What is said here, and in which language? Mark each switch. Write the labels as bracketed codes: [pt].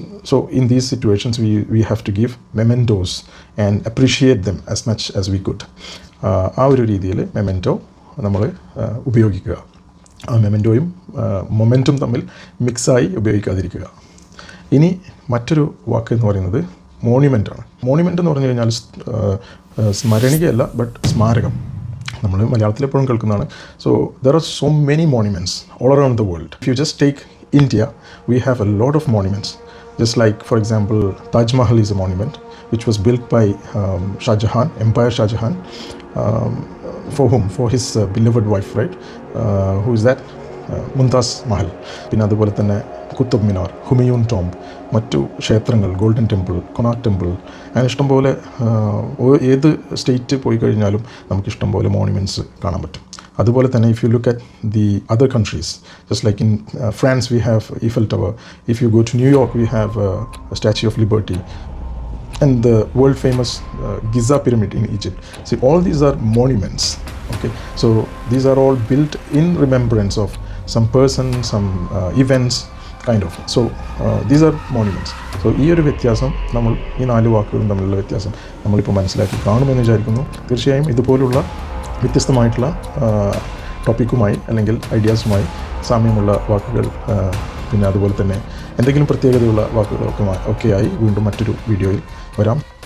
[en] So in these situations we have to give mementos and appreciate them as much as we could. [ml] ആ ഒരു രീതിയിൽ memento നമ്മൾ ഉപയോഗിക്കുക. ആ മെമെൻറ്റോയും മൊമെൻറ്റും തമ്മിൽ മിക്സായി ഉപയോഗിക്കാതിരിക്കുക. ഇനി മറ്റൊരു വാക്ക് എന്ന് പറയുന്നത് മോണ്യുമെൻ്റാണ്. മോണ്യുമെൻ്റ് എന്ന് പറഞ്ഞു കഴിഞ്ഞാൽ സ്മരണികയല്ല, ബട്ട് സ്മാരകം. നമ്മൾ മലയാളത്തിൽ എപ്പോഴും കേൾക്കുന്നതാണ്. [en] So there are so many monuments all around the world. If you just take India, we have a lot of monuments. Just like for example Taj Mahal is a monument which was built by Shah Jahan, Empire Shah Jahan, for whom? For his beloved wife, right? Who is that? Mumtaz Mahal. [ml] പിന്നെ അതുപോലെ തന്നെ Qutub Minar, Humayun tomb, മറ്റു ക്ഷേത്രങ്ങൾ, golden temple, Konark temple, അങ്ങനെ ഇഷ്ടംപോലെ ഏത് state പോയി കഴിഞ്ഞാലും നമുക്ക് ഇഷ്ടംപോലെ മോണ്യുമെൻറ്റ്സ് കാണാൻ പറ്റും. അതുപോലെ തന്നെ [en] If you look at the other countries, just like in France we have Eiffel Tower. If you go to New York we have Statue of Liberty and the world famous Giza pyramid in Egypt. See, all these are monuments. Okay, so these are all built in remembrance of some person, some events kind of. So these are monuments. [ml] So ഈ ഒരു വ്യത്യാസം നമ്മൾ ഈ 4 വാക്കുകളും തമ്മിലുള്ള വ്യത്യാസം നമ്മളിപ്പോൾ മനസ്സിലാക്കി കാണുമെന്ന് വിചാരിക്കുന്നു. തീർച്ചയായും ഇതുപോലുള്ള വ്യത്യസ്തമായിട്ടുള്ള ടോപ്പിക്കുമായി അല്ലെങ്കിൽ ഐഡിയാസുമായി സാമ്യമുള്ള വാക്കുകൾ, പിന്നെ അതുപോലെ തന്നെ എന്തെങ്കിലും പ്രത്യേകതയുള്ള വാക്കുകളൊക്കെയായി വീണ്ടും മറ്റൊരു വീഡിയോയിൽ വരാം.